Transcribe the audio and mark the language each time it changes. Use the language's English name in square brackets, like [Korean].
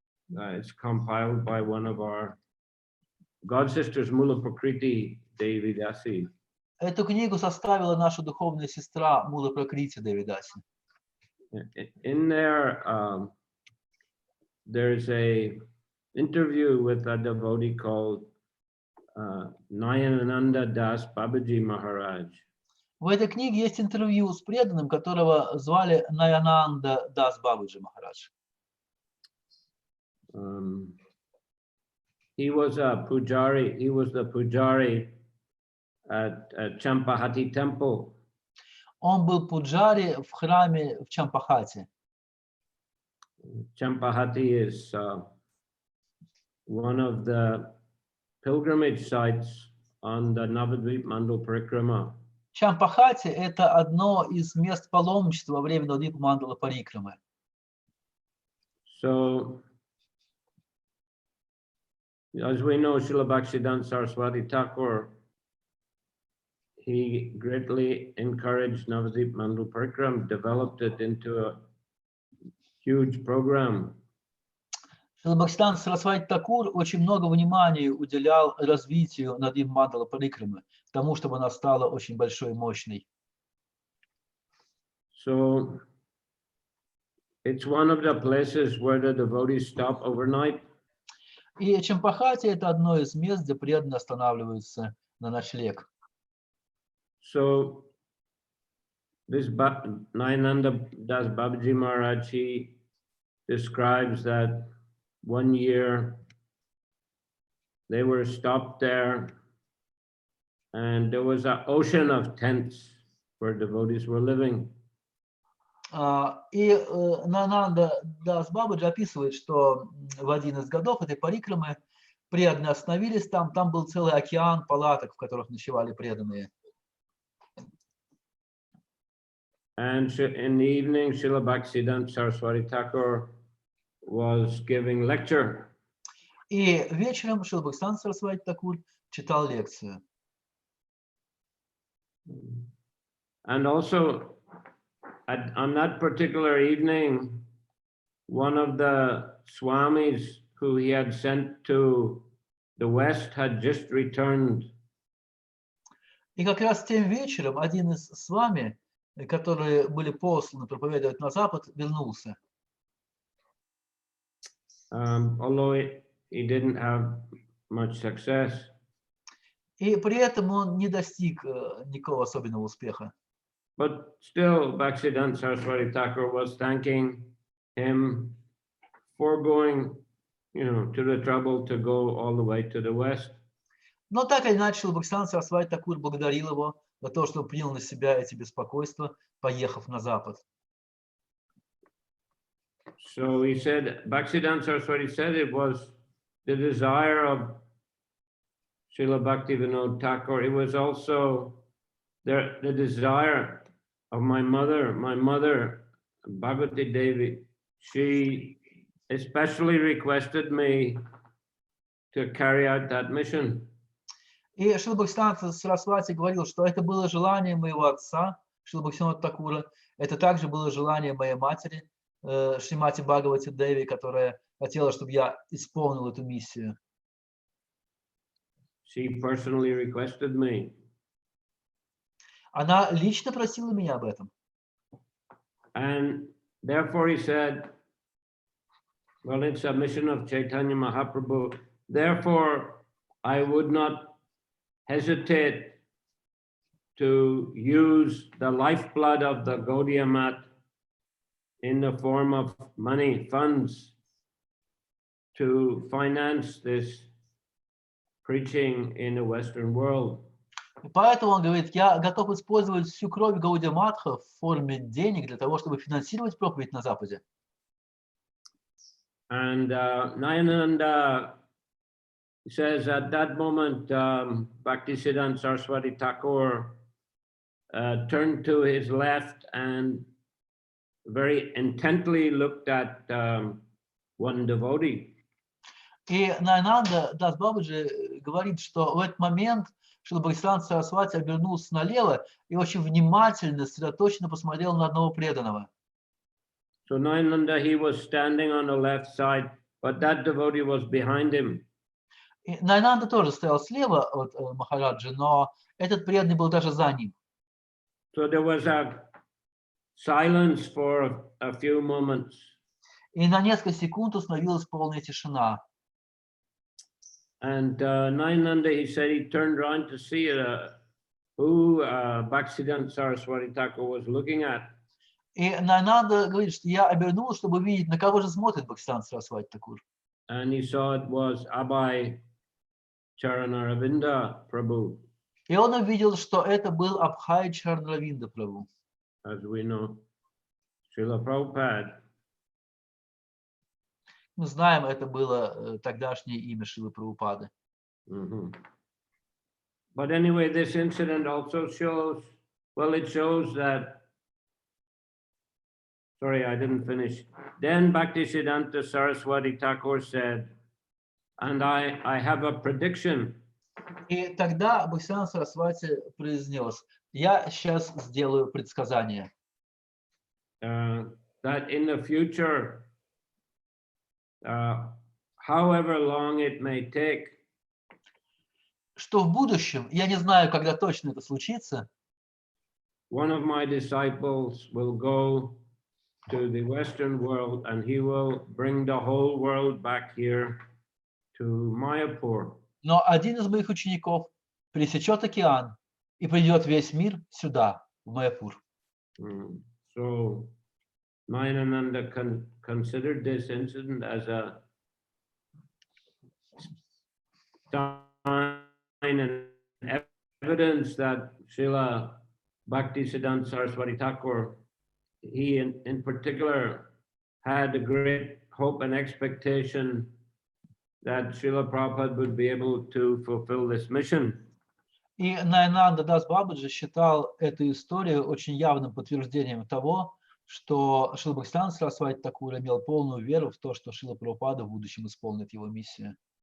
[English] It's compiled by one of our God sisters, Mula Prakriti Devi Dasi. [Russian] Эту книгу составила наша духовная сестра Мула Пракрити Деви Даси. [English] In there, there's a interview with a devotee called Nayananda Das Babaji Maharaj. [Russian] В этой книге есть интервью с преданным, которого звали Наянанда Дас Бабаджи Махарадж. [English] He was a pujari. He was the pujari at Champahati temple. [Russian] Он был пуджари в храме в Чампахате. [English] Champahati is one of the pilgrimage sites on the Navadvip Mandal Parikrama. [Russian] Чампахати – это одно из мест паломничества во время Навадвипа Мандала Парикрамы. [English] So, as we know, Srila Bhaktisiddhanta Saraswati Thakur, he greatly encouraged Navadvip Mandal Parikram, developed it into a huge program. [Russian] Шрила Бхактисиданта Сарасвати Такур очень много внимания уделял развитию Навадвипа Мандала Парикрамы, тому, чтобы она стала очень большой и мощной. [English] So, it's one of the places where the devotees stop overnight. [Russian] И Чампахати – это одно из мест, где преданные останавливаются на ночлег. [English] So, this Nayananda Das Babaji Maharaj, he describes that one year they were stopped there and there was an ocean of tents where devotees were living. [Russian] И Нананда Дас Бабаджи описывает, что в один из годов этой парикрамы преданные остановились там был целый океан палаток, в которых ночевали преданные. [English] And in the evening, Srila Bhaktisiddhanta Saraswati Thakur was giving lecture. [Russian] И вечером Шрила Бхактисиданта Сарасвати Такур читал лекцию. [English] And also, on that particular evening, one of the swamis who he had sent to the West had just returned. [Russian] И как раз тем вечером один из свами, которые были посланы проповедовать на Запад, вернулся. [English] Although he didn't have much success. [Russian] И при этом он не достиг никакого особенного успеха. [English] But still, Bhaktisiddhanta Saraswati Thakur was thanking him for going, to the trouble to go all the way to the West. [Russian] Но так или иначе, Шрила Бхактисиданта Сарасвати Такур благодарил его за то, что принял на себя эти беспокойства, поехав на Запад. [English] So he said, Bhaktisiddhanta Saraswati said it was the desire of Srila Bhaktivinoda Thakur. It was also the desire of my mother, Bhagavati Devi. She especially requested me to carry out that mission. [Russian] И Шрила Бхактисиданта Сарасвати говорил, что это было желание моего отца, Шрила Бхактивинода Такура, это также было желание моей матери, Шримати Бхагавати Деви, которая хотела, чтобы я исполнил эту миссию. [English] She personally requested me. [Russian] Она лично просила меня об этом. [English] And therefore he said, well, it's a mission of Chaitanya Mahaprabhu. Therefore, I would not hesitate to use the lifeblood of the Gaudiya Math in the form of money, funds, to finance this preaching in the Western world. [Russian] И поэтому он говорит, я готов использовать всю кровь Гаудия Матха в форме денег для того, чтобы финансировать проповедь на Западе. [English] And Nayananda says at that moment, Bhaktisiddhanta Saraswati Thakur turned to his left and very intently looked at one devotee. [Russian] И Наянанда Дас Бабаджи говорит, что в этот момент Шрила Бхактисиданта Сарасвати обернулся налево и очень внимательно, сосредоточенно посмотрел на одного преданного. [English] So Nyananda, he was standing on the left side, but that devotee was behind him. [Russian] И Найнанда тоже стоял слева от Махараджи, но этот преданный был даже за ним. [English] So there was a silence for a few moments. [Russian] И на несколько секунд установилась полная тишина. [English] And Nyananda, he said he turned around to see who Bhaktisiddhanta Saraswati Thakur was looking at. [Russian] И Найнанда говорит, что я обернулся, чтобы увидеть, на кого же смотрит Бхактисиданта Сарасвати Такур. [English] And he saw it was Abhay Charanaravinda Prabhu. [Russian] И он увидел, что это был Абхай Чарнравинда Прабhu. [English] As we know, Srila Prabhupada. [Russian] Мы знаем, это было тогдашнее имя Шрилы Прабхупады. [English] But anyway, this incident also shows, well, it shows that, sorry, I didn't finish. Then Bhaktisiddhanta Saraswati Thakur said, and I have a prediction. [Russian] И тогда Бхактисиданта Сарасвати произнес: я сейчас сделаю предсказание. [English] That in the future, however long it may take, [Russian] что в будущем, я не знаю, когда точно это случится, [English] one of my disciples will go to the Western world and he will bring the whole world back here to Mayapur. [Russian] но один из моих учеников пересечет океан и приведет весь мир сюда, в Майяпур. [English] So Nyananda considered this incident as a sign and evidence that Srila Bhaktisiddhanta Saraswati Thakur, he in particular had a great hope and expectation that Srila Prabhupada would be able to fulfill this mission. [Russian] И Найнанда Дас Бабаджи считал эту историю очень явным подтверждением того, что Шрила Бхактисиданта Сарасвати Такур имел полную веру в то, что Шрила Прабхупада в будущем исполнит его миссию.